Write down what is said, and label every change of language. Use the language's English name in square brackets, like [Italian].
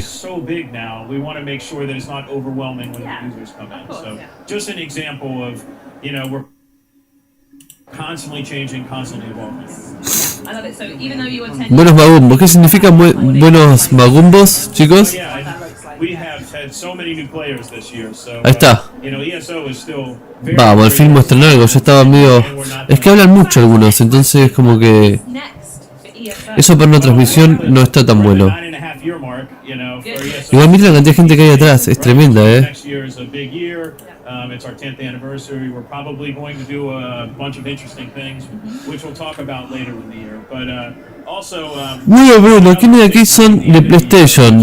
[English] So big now, we want to make sure that it's not overwhelming when the users come in. So, just an example of, you know, we're constantly changing, constantly evolving. I love it. So even though you attend [Spanish] Buenos magumbos. ¿Qué significan buenos magumbos, chicos? [English] We have had so many new players this year, so [Spanish] Ahí está. [English] you know, ESO is still very [Spanish] Vamos, al fin muestran algo. Yo estaba medio... Es que hablan mucho algunos, entonces como que... Eso para una transmisión no está tan bueno. Igual mira la cantidad de gente que hay atrás, es tremenda, [English] Next year is a big year. It's our 10th anniversary. We're probably going to do a bunch of interesting things, which we'll talk about later in the year. But also, [Spanish] Bueno, Bruno, ¿quiénes de aquí son de PlayStation?